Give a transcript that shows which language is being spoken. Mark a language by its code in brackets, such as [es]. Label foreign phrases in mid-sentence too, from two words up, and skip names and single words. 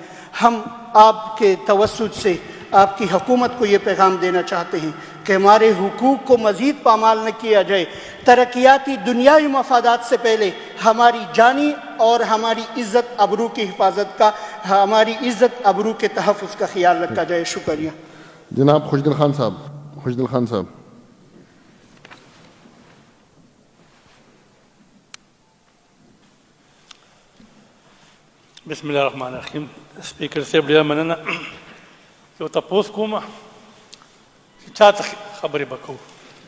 [ur] ہم آپ کے توسط سے آپ کی حکومت کو یہ پیغام دینا چاہتے ہیں کہ ہمارے حقوق کو مزید پامال نہ کیا جائے. ترقیاتی دنیاوی مفادات سے پہلے ہماری جانی اور ہماری عزت ابرو کی حفاظت کا, ہماری عزت ابرو کے تحفظ کا خیال رکھا جائے. شکریہ. جناب خوشدل خان صاحب. [ar] بسم الله الرحمن الرحیم. [ps] سپیکر صاحب ډېره مننه. یو تپوس کوم چې چا ته خبرې به کوو.